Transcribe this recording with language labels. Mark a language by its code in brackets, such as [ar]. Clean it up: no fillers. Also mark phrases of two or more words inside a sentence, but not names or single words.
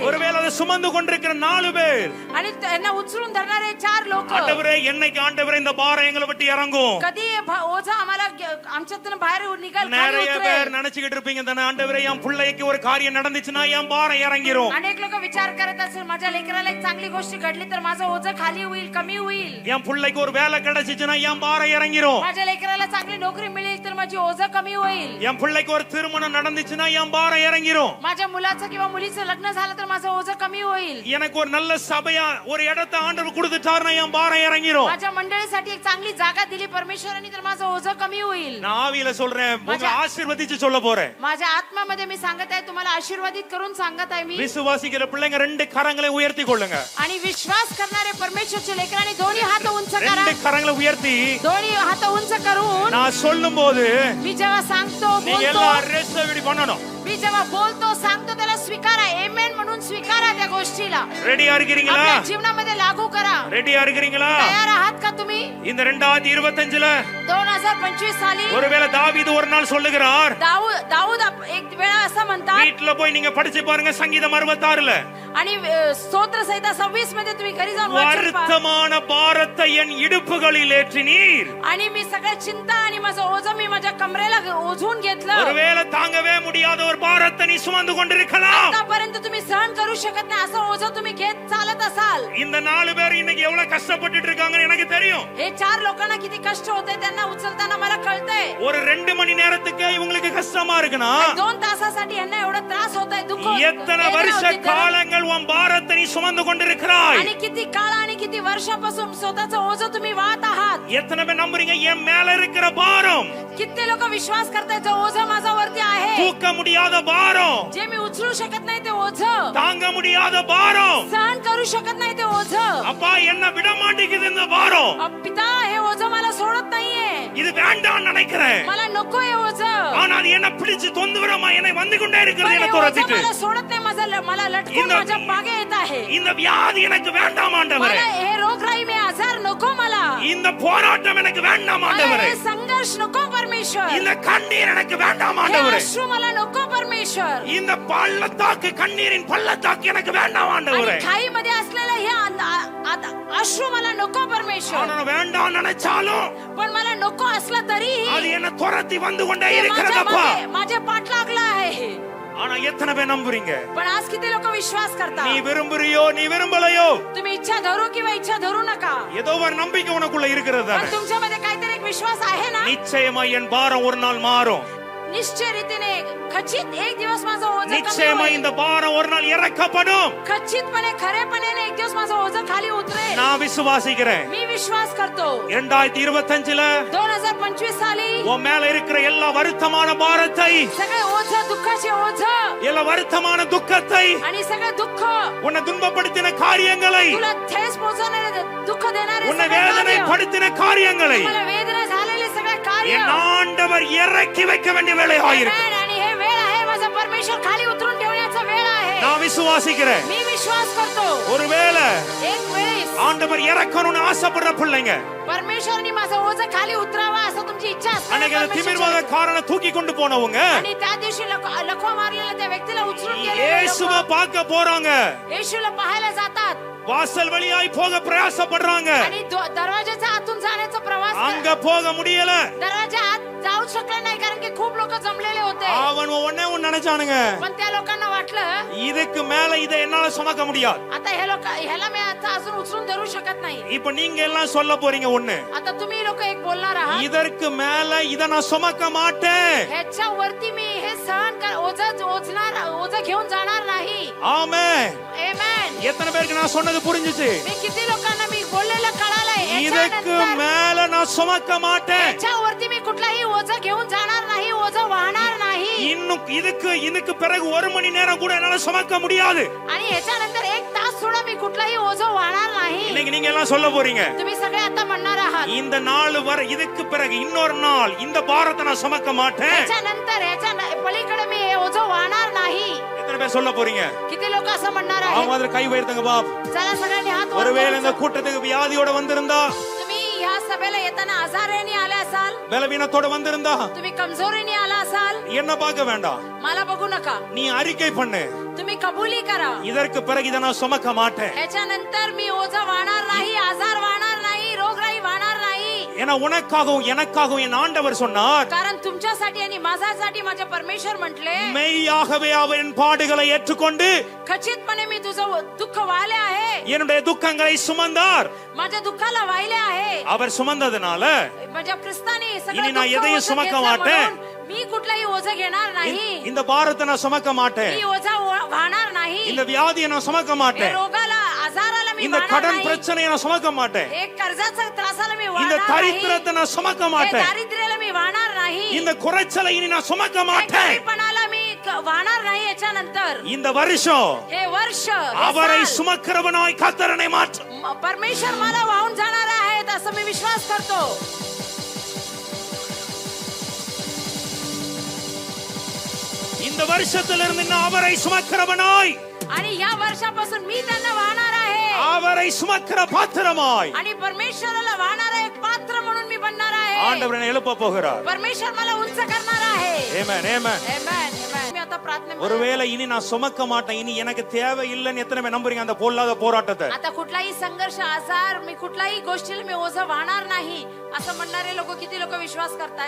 [ta] ஒருவேளை அதை சுமந்து கொண்டிருக்கிற 4 பேர் [mr] आणि त्यांना उचलून धरणारे 4 लोक [ta] ஆண்டவரே என்னைக்கு ஆண்டவரே இந்த பாரம் எங்களை விட்டு இறங்கும் [mr] कधी ओझा आम्हाला आमच्यातून बाहेर निघाल खाली [ta] நிறைய [mr] उतरेल. [ta] பேர் நினைச்சுக்கிட்டு இருப்பீங்க தானே ஆண்டவரே என் பிள்ளைக்கு ஒரு காரியம் நடந்துச்சுன்னா என் பாரம் இறங்கிரும் [mr] अनेक लोक विचार करत असेल माझ्या लेकराला एक चांगली गोष्ट घडली तर माझं ओझं खाली होईल कमी होईल. [ta] என் பிள்ளைக்கு ஒரு வேலை கிடைச்சிச்சுன்னா என் பாரம் இறங்கிரும் [mr] माझ्या लेकराला चांगली नोकरी मिळेल तर माझी ओझं कमी होईल. [ta] என் பிள்ளைக்கு ஒரு திருமணம் நடந்துச்சுன்னா என் பாரம் இறங்கிரும் [mr] माझ्या मुलाचं किंवा मुलीचं लग्न झालं तर माझं ओझं कमी होईल. [ta] எனக்கு ஒரு நல்ல சபையா ஒரு இடத்தை ஆண்டவர் கொடுத்துட்டாருன்னா என் பாரம் இறங்கிரும் [mr] माझ्या मंडळीसाठी एक चांगली जागा दिली परमेश्वरांनी तर माझं ओझं कमी होईल. [ta] நான் ஆவியில சொல்றேன் உங்களை ஆசீர்வதிச்சு சொல்ல போறேன் [mr] माझ्या आत्मामध्ये मी सांगत आहे तुम्हाला आशीर्वादित करून सांगत आहे मी. [ta] விசுவாசிக்கிற பிள்ளைங்க 2 கரங்களை உயர்த்தி கொள்ளுங்க [mr] आणि विश्वास करणारे परमेश्वरचे लेकरांनी दोन्ही हात उंच करा. [ta] 2 கரங்களை उयர்த்தி [mr] दोन्ही हात उंच करून [ta] நான் சொல்லும்போது [mr] मी जेव्हा सांगतो [ta] நீங்க [mr] बोलतो [ta] எல்லாம் ரெஸ்ட் இப்படி பண்ணணும் [mr] मी जेव्हा बोलतो सांगतो त्याला स्वीकारा आमेन म्हणून स्वीकारा त्या गोष्टीला. [ta] ரெடியா இருக்கிறீங்களா [mr] आपल्या जीवनामध्ये लागू करा. [ta] ரெடியா இருக்கிறீங்களா [mr] तयार आहात का तुम्ही? [ta] இந்த 2025ல [mr] 2025 साली [ta] ஒருவேளை தாவீது ஒரு நாள் சொல்லுகிறார் [mr] दाऊद एक वेळा असं म्हणतात [ta] வீட்ல போய் நீங்க படிச்சு பாருங்க சங்கீதம் 66ல [mr] आणि स्तोत्र संहिता 26 मध्ये तुम्ही घरी जाऊन वाचन पहा. [ta] வருத்தமான பாரத்தை என் இடுப்புகளில் ஏற்றினீர் [mr] आणि मी सगळ्या चिंता आणि माझं ओझं मी माझ्या कमरेला ओझून घेतलं. [ta] ஒருவேளை தாங்கவே முடியாத ஒரு பாரத்தை நீ சுமந்து கொண்டிருக்கலாம் [mr] आतापर्यंत तुम्ही सहन करू शकत नाही असं ओझं तुम्ही घेत चालत असाल. [ta] இந்த 4 பேர் இன்னைக்கு எவ்வளவு கஷ்டப்பட்டுட்டு இருக்காங்கன்னு எனக்கு தெரியும் [mr] हे 4 लोकांना किती कष्ट होते त्यांना उचलताना मला कळतंय. [ta] ஒரு 2 மணி நேரத்துக்கு இவங்களுக்கு கஷ்டமா இருக்குனா [mr] 2 तासासाठी यांना एवढा त्रास होतोय दुःख [ta] எத்தனை வருஷ காலங்கள் உன் பாரத்தை நீ சுமந்து கொண்டிருக்கிறாய் [mr] आणि किती काळ आणि किती वर्षापासून स्वतःचं ओझं तुम्ही वाहत आहात. [ta] எத்தனை பேர் நம்புறீங்க என் மேல இருக்கிற பாரம் [mr] किती लोक विश्वास करतायत जो ओझं माझ्यावरती आहे [ta] தூக்க முடியாத பாரம் [mr] जे मी उचलू शकत नाही ते ओझं [ta] தாங்க முடியாத பாரம் [mr] सहन करू शकत नाही ते ओझं. [ta] அப்பா என்ன விட மாட்டேங்குது இந்த பாரம் [mr] पिता हे ओझं मला सोडत नाहीये. [ta] இது வேண்டாம் நினைக்கிறேன் [mr] मला नको हे ओझं. [ta] ஆனா அது என்ன பிடிச்சு தொந்தரமா என்னை வந்து கொண்டே [mr] पण [ta] இருக்கிறது [mr] हे [ta] என்ன [mr] ओझं [ta] துரத்திட்டு [mr] मला सोडत नाही मला लटकून [ta] இந்த- [mr] माझ्या मागे येत आहे. [ta] இந்த வியாதி எனக்கு வேண்டாம் ஆண்டவரே [mr] मला हे रोगराई मी आजार नको मला. [ta] இந்த போராட்டம் எனக்கு வேண்டாம் [mr] मला [ta] ஆண்டவரே [mr] हे संघर्ष नको परमेश्वर. [ta] இந்த कண்ணீர் எனக்கு வேண்டாம் [mr] हे [ta] ஆண்டவரே [mr] अश्रू मला नको परमेश्वर. [ta] இந்த பள்ளத்தாக்கு கண்ணீரின் பள்ளத்தாக்கு எனக்கு வேண்டாம் ஆண்டவரே [mr] आणि खाईमध्ये असलेलं हे अश्रू मला नको परमेश्वर. [ta] ஆனா வேண்டாம் நினைச்சாலும் [mr] पण मला नको असलं तरी [ta] அது என்ன துரத்தி வந்து கொண்டே இருக்கிறதப்பா [mr] माझ्या पाठ लागला आहे. [ta] ஆனா எத்தனை பேர் நம்புறீங்க [mr] पण आज किती लोक विश्वास [ta] நீ [mr] करतात? [ta] விரும்புறியோ நீ விரும்பலையோ [mr] तुम्ही इच्छा धरू किंवा इच्छा धरू नका [ta] ஏதோ ஒரு நம்பிக்கை உனக்குள்ள இருக்கிறது [mr] पण तुमच्यामध्ये काहीतरी एक विश्वास आहे ना. [ta] நிச்சயமா என் பாரம் ஒரு நாள் மாறும் [mr] निश्चय रीतीने खचित एक दिवस माझं ओझं कमी [ta] நிச்சயமா [mr] होईल. [ta] இந்த பாரம் ஒரு நாள் இறக்கப்படும் [mr] खचितपणे खरेपणे एक दिवस माझं ओझं खाली उतरेल. [ta] நான் விசுவாசிக்கிறேன் [mr] मी विश्वास करतो [ta] 2025ல [mr] 2025 साली [ta] உன் மேல இருக்கிற எல்லா வருத்தமான பாரத்தை [mr] सगळे ओझं दुःखाचे ओझं [ta] எல்லா வருத்தமான துக்கத்தை [mr] आणि सगळे दुःख [ta] உன்னை துன்பப்படுத்தின காரியங்களை [mr] तुला ठेस पोहोचवणारे दुःख देणारे [ta] உன்னை [mr] सगळे कार्य, [ta] வேதனைப்படுத்தின காரியங்களை [mr] तुम्हाला वेदना झालेले सगळे कार्य [ta] என் ஆண்டவர் இறக்கி வைக்க வேண்டிய வேலையாயிருக்கு [mr] Amen. आणि हे वेळ आहे माझा परमेश्वर खाली उतरून ठेवण्याचा वेळ आहे. [ta] நான் விசுவாசிக்கிறேன் [mr] मी विश्वास करतो [ta] ஒருவேளை [mr] एक वेळेस [ta] ஆண்டவர் இறக்கணும்னு ஆசைப்படுற பிள்ளைங்க [mr] परमेश्वरनी माझं ओझं खाली उतरावा इच्छा [ta] அன்னைக்கு அந்த [mr] असताना [ta] திமிர்வாத காரனை தூக்கி கொண்டு போனவங்க [mr] आणि त्या दिवशी लखवा मारलेल्या त्या व्यक्तीला उचलून गेलेले [ta] இயேசுவை [mr] लोकं [ta] பார்க்க போறாங்க. [mr] येशूला पाहायला जातात [ta] வாசல் வழியாய் போக பிரயாசப்படுறாங்க. [mr] आणि दरवाजाच्या आतून जाण्याचा प्रवास [ta] அங்க போக முடியல. [mr] दरवाजा आत जाऊ शकले नाही कारण की खूप लोक जमलेले होते [ta] அவன் உடனே ஒன்னு நினைச்சானுங்க, [mr] पण त्या लोकांना वाटलं [ta] இதுக்கு மேல இதை என்னால சுமக்க முடியாது. [mr] आता ह्याला मी आता अजून उचलून धरू शकत नाही. [ta] இப்ப நீங்க எல்லாம் சொல்ல போறீங்க ஒண்ணு, [mr] आता तुम्ही लोक एक बोलणार आहात, [ta] இதற்கு மேல இதை நான் சுமக்க மாட்டேன். [mr] ह्याच्या वरती मी हे ओझ घेऊन जाणार नाही. [ta] ஆமென். [mr] आमेन. [ta] எத்தனை பேருக்கு நான் சொன்னது புரிஞ்சுச்சு? [mr] मी किती लोकांना मी बोललेलं कळालंय. [ta] இதுக்கு மேல நான் சுமக்க மாட்டேன். [mr] ह्याच्या वरती मी कुठलाही ओझ घेऊन जाणार नाही, ओझ वाहणार नाही. [ta] இன்னும் இதுக்கு பிறகு 1 மணி நேரம் கூட என்னால சுமக்க முடியாது. [mr] आणि ह्याच्यानंतर 1 तास सुद्धा मी कुठलाही ओझ वाहणार नाही. [ta] இன்னைக்கு நீங்க எல்லாம் சொல்ல போறீங்க, [mr] तुम्ही सगळे आता म्हणणार आहात, [ta] இந்த நாள் வர இதுக்கு பிறகு இன்னொரு நாள் இந்த பாரத்தை நான் சுமக்க மாட்டேன். [mr] ह्याच्यानंतर ह्याच्या पलीकडे मी हे ओझ वाहणार नाही. [ta] எத்தனை பேர் சொல்ல போறீங்க? [mr] किती लोक असं म्हणणार [ta] அவங்க [mr] आहेत? [ta] அதுல கை உயர்த்துங்க பாப். [mr] चला सगळ्यांनी हात वर [ta] ஒருவேளை [mr] करून [ta] இந்த கூட்டத்துக்கு வியாதியோட வந்திருந்தா, [mr] तुम्ही या सभेला येताना आजाराने आले असाल, [ta] பலவீனத்தோட வந்திருந்தா, [mr] तुम्ही कमजोरीने आला असाल, [ta] என்ன பார்க்க வேண்டாம். [mr] मला बघू नका. [ta] நீ அறிக்கை பண்ணு, [mr] तुम्ही कबुली करा, [ta] இதற்கு பிறகு இதை நான் சுமக்க மாட்டேன். [mr] ह्याच्यानंतर मी ओझ वाहणार नाही, आजार वाहणार नाही, रोगराई वाहणार नाही. [ta] ஏன்னா உனக்காகவும் எனக்காகவும் என் ஆண்டவர் சொன்னார், [mr] कारण तुमच्यासाठी आणि माझ्यासाठी माझे परमेश्वर म्हटले, [ta] மெய்யாகவே அவரின் பாடுகளை ஏற்றுக்கொண்டு [mr] खचितपणे मी तुझं दुःख वाहिले आहे, [ta] என்னுடைய துக்கங்களை சுமந்தார். [mr] माझ्या दुःखाला वाहिले आहे. [ta] அவர் சுமந்ததுனால [mr] माझ्या ख्रिस्ताने [ta] इनी [mr] सगळं [ta] ना [mr] दुःख [ta] எதையும் [mr] ओझं [ta] சுமக்க [mr] घेतलं [ta] माटेन. [mr] म्हणून मी कुठलाही ओझ घेणार नाही. [ta] இந்த பாரத்தை நான் சுமக்க மாட்டேன். [mr] मी ओझा वाहणार नाही. [ta] இந்த வியாதியை நான் சுமக்க [mr] हे [ta] மாட்டேன். [mr] रोगाला आजाराला मी [ta] இந்த [mr] वाहणार [ta] கடன் [mr] नाही. [ta] பிரச்சனையை நான் சுமக்க மாட்டேன். [mr] हे कर्जाचा त्रासाला मी [ta] இந்த [mr] वाहणार नाही. [ta] தரித்திரத்தை நான் சுமக்க [mr] हे [ta] மாட்டேன். [mr] दारिद्र्याला मी वाहणार नाही. [ta] இந்த குறைச்சலை இனி நான் சுமக்க [mr] हे [ta] माட்டேன். [mr] कमीपणाला मी वाहणार नाही. याच्यानंतर [ta] இந்த வருஷம் [mr] हे वर्ष हे [ta] அவரை [mr] साल, [ta] சுமக்கிறவனாய் கர்த்தரனை மாற்று. [mr] परमेश्वर मला वाहून जाणार आहेत असं मी विश्वास करतो. [ta] இந்த வருஷத்திலிருந்து நான் அவரை சுமக்கிறவனாய், [mr] आणि या वर्षापासून मी त्यांना वाहणार आहे [ta] அவரை சுமக்கிற பாத்திரமாய் [mr] आणि परमेश्वराला वाहणारा एक पात्र म्हणून मी बनणार आहे. [ta] ஆண்டவர் என்னை எழுப்ப போகிறார். [mr] परमेश्वर मला उंच करणार आहे. [ta] ஆமென் ஆமென். [mr] Amen, amen. मी आता प्रार्थना [ta] ஒருவேளை இனி நான் சுமக்க மாட்டேன், இனி எனக்கு தேவை இல்லைன்னு எத்தனை பேர் நம்புறீங்க அந்த பொல்லாத போராட்டத்தை? [mr] आता कुठलाही संघर्ष आजार मी कुठलाही गोष्टीला मी ओझ वाहणार नाही असं म्हणणारे लोक किती लोक विश्वास करताय?